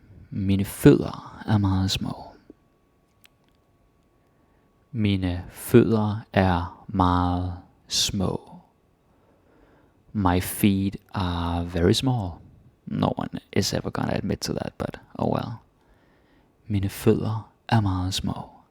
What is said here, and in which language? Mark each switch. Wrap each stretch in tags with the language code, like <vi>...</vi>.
<da>Mine fødder er meget små. Mine fødder er meget små.</da> <en>My feet are very small. No one is ever gonna admit to that, but oh well.</en> <da>Mine fødder er meget små.</da>